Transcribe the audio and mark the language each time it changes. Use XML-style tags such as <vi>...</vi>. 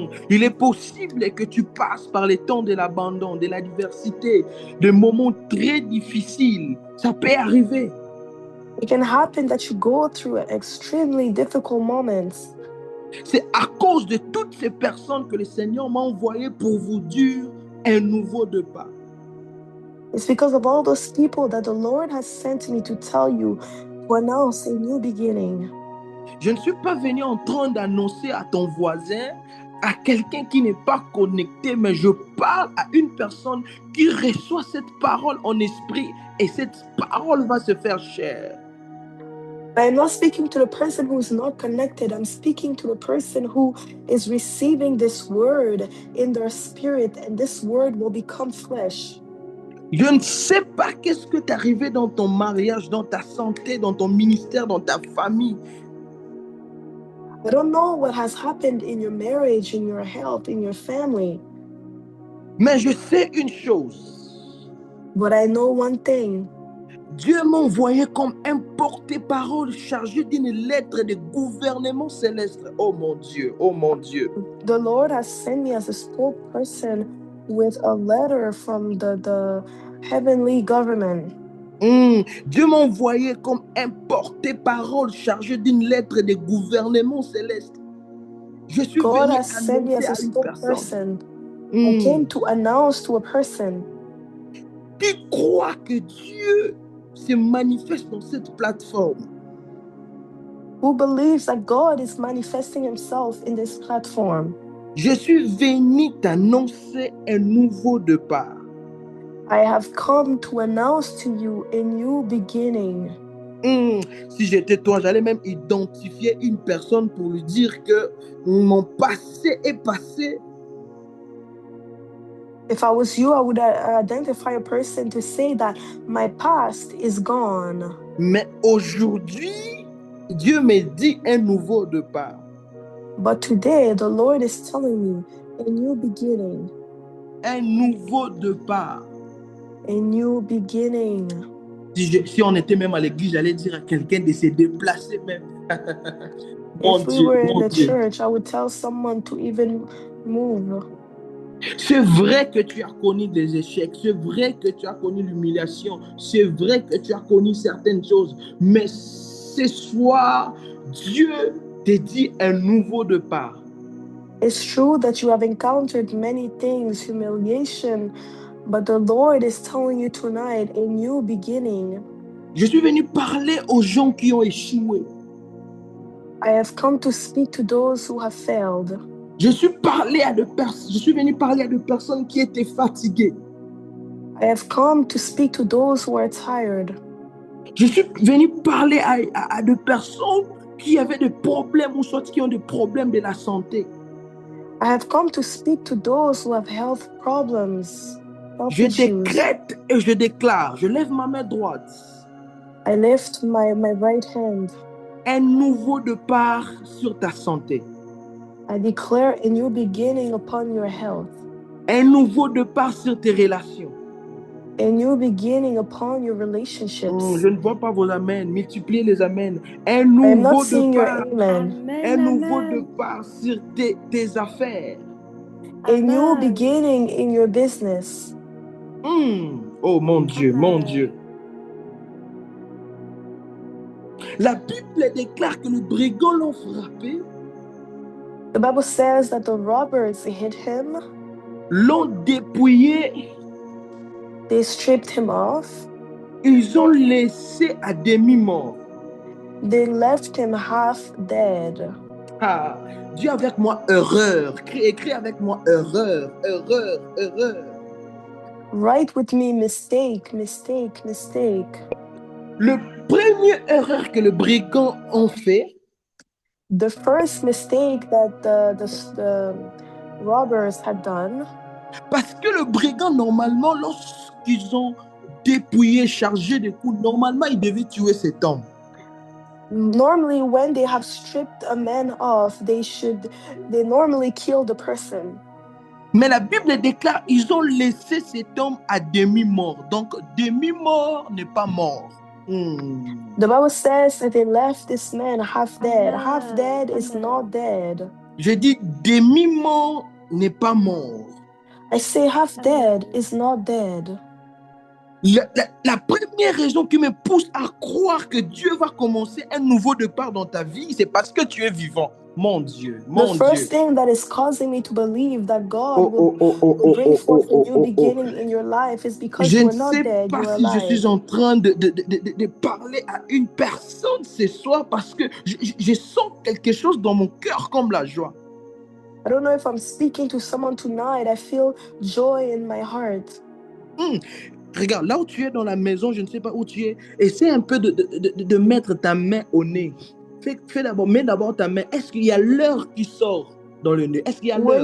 <fr>Il est possible que tu passes par les temps de l'abandon, de l'adversité, des moments très difficiles. Ça peut arriver.</fr> <en>It can happen that you go through extremely difficult moments.</en> <fr>C'est à cause de toutes ces personnes que le Seigneur m'a envoyé pour vous dire un nouveau départ.</fr> <en>It's because of all those people that the Lord has sent me to tell you, to announce a new beginning.</en> <fr>Je ne suis pas venu en train d'annoncer à ton voisin, à quelqu'un qui n'est pas connecté, mais je parle à une personne qui reçoit cette parole en esprit et cette parole va se faire chair.</fr> <en>I'm not speaking to the person who is not connected. I'm speaking to the person who is receiving this word in their spirit, and this word will become flesh.</en> <fr>Je ne sais pas qu'est-ce que t'est arrivé dans ton mariage, dans ta santé, dans ton ministère, dans ta famille.</fr> <en>I don't know what has happened in your marriage, in your health, in your family.</en> <fr>Mais je sais une chose.</fr> <en>But I know one thing.</en> <fr>Dieu m'a envoyé comme un porte-parole chargé d'une lettre de gouvernement céleste. Oh mon Dieu, oh mon Dieu.</fr> <en>The Lord has sent me as a spokesperson with a letter from the heavenly government.</en> <fr>Dieu m'a envoyé comme un porte-parole chargé d'une lettre de gouvernement céleste. Je suis</fr> <en>God</en> <fr>venu</fr> <en>has sent me as a</en> <fr>annoncer à une personne.</fr> <en>spokesperson. I came to announce to a person</en> <fr>Qui croit que Dieu se manifeste dans cette plateforme.</fr> <en>who believes that God is manifesting himself in this platform.</en> <fr>Je suis venu t'annoncer un nouveau départ.</fr> <en>I have come to announce to you a new beginning.</en> <fr>Si j'étais toi, j'allais même identifier une personne pour lui dire que mon passé est passé.</fr> <en>If I was you, I would identify a person to say that my past is gone.</en> <fr>Mais aujourd'hui, Dieu me dit un nouveau départ.</fr> <en>But today, the Lord is telling me a new beginning.</en> <fr>Un nouveau départ.</fr> <en>A new beginning.</en> <fr>Si on était même à l'église, j'allais dire à quelqu'un de se déplacer même.</fr> <en>If we were in the church, I would tell someone to even move.</en> <fr>C'est vrai que tu as connu des échecs, c'est vrai que tu as connu l'humiliation, c'est vrai que tu as connu certaines choses, mais ce soir, Dieu te dit un nouveau départ.</fr> <en>It's true that you have encountered many things, humiliation, but the Lord is telling you tonight a new beginning.</en> <fr>Je suis venu parler aux gens qui ont échoué.</fr> <en>I have come to speak to those who have failed.</en> <fr>Je suis venu parler à des personnes qui étaient fatiguées.</fr> <en>I have come to speak to those who are tired.</en> <fr>Je suis venu parler à des personnes qui avaient des problèmes ou soit qui ont des problèmes de la santé.</fr> <en>I have come to speak to those who have health problems.</en> <fr>Je décrète et je déclare, je lève ma main droite.</fr> <en>I lift my right hand.</en> <fr>Un nouveau départ sur ta santé.</fr> <en>I declare a new beginning upon your health.</en> <fr>Un nouveau départ sur tes relations.</fr> <en>A new beginning upon your relationships.</en> <fr>Je ne vois pas vos amens. Multipliez les amens. Un</fr> <en>I am not</en> <fr>nouveau</fr> <en>seeing your</en> <fr>départ.</fr> <en>amen.</en> <fr>Un nouveau départ sur tes affaires.</fr> <en>A new beginning in your business.</en> <fr>Oh mon Dieu, mon Dieu. La Bible déclare que le brigand l'ont frappé.</fr> <en>The Bible says that the robbers hit him.</en> <fr>L'ont dépouillé.</fr> <en>They stripped him off.</en> <fr>Ils ont laissé à demi-mort.</fr> <en>They left him half dead.</en> <fr>Ah, dis avec moi erreur. Écris avec moi erreur, erreur, erreur.</fr> <en>Write with me mistake, mistake, mistake.</en> <fr>Le premier erreur que le brigand ont fait,</fr> <en>the first mistake that the robbers had done,</en> <fr>parce que le brigand, normalement, lorsqu'ils ont dépouillé, chargé de coups, normalement, ils devaient tuer cet homme.</fr> <en>Normally, when they have stripped a man off, they normally kill the person.</en> <fr>Mais la Bible déclare, ils ont laissé cet homme à demi-mort. Donc, demi-mort n'est pas mort.</fr> <en>The Bible says that they left this man half dead. Half dead is not dead.</en> <fr>Je dis demi-mort n'est pas mort.</fr> <en>I say half dead is not dead.</en> <fr>La première raison qui me pousse à croire que Dieu va commencer un nouveau départ dans ta vie, c'est parce que tu es vivant. Mon Dieu, mon Dieu.</fr> <en>The first thing that is causing me to believe that God will bring forth a new beginning in your life is because you are not dead, you are alive.</en> <fr>Je ne sais pas si je suis en train de parler à une personne ce soir parce que je sens quelque chose dans mon cœur comme la joie.</fr> <en>I don't know if I'm speaking to someone tonight. I feel joy in my heart.</en> <fr>Regarde, là où tu es dans la maison, je ne sais pas où tu es, essaie un peu de mettre ta main au nez. Mets d'abord ta main. Est-ce qu'il y a l'air qui sort dans le nez? Est-ce qu'il y a l'air?</fr>